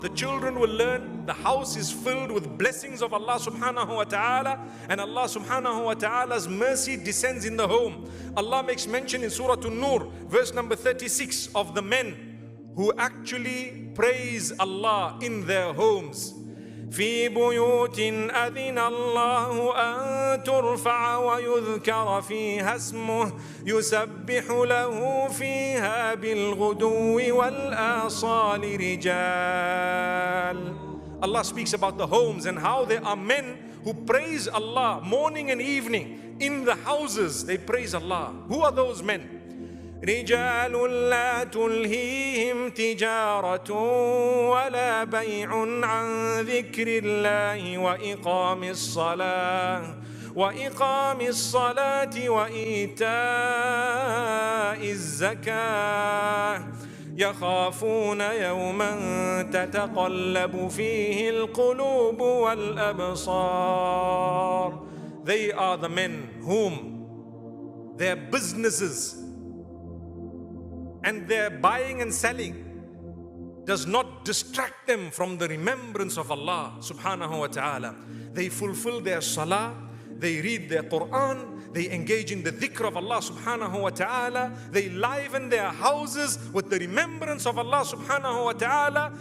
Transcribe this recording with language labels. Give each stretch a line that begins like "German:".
English: The children will learn the house is filled with blessings of Allah subhanahu wa ta'ala, and Allah subhanahu wa ta'ala's mercy descends in the home. Allah makes mention in Surah An-Nur, verse number 36, of the men who actually praise Allah in their homes.
Arabic: في بيوت أذن الله أن ترفع ويذكر فيها اسمه يسبح له فيها بالغدو والآصال رجال.
English: Allah speaks about the homes and how there are men who praise Allah morning and evening. In the houses they praise Allah. Who are those men?
Arabic: رجال لا تلهيهم تجارة ولا بيع عن ذكر الله وإقام الصلاة وإيتاء الزكاة يخافون يوما تتقلب فيه القلوب والأبصار.
English: They are the men whom their businesses and their buying and selling does not distract them from the remembrance of Allah subhanahu wa ta'ala. They fulfill their salah, they read their Quran, they engage in the dhikr of Allah subhanahu wa ta'ala, they liven their houses with the remembrance of Allah subhanahu wa ta'ala.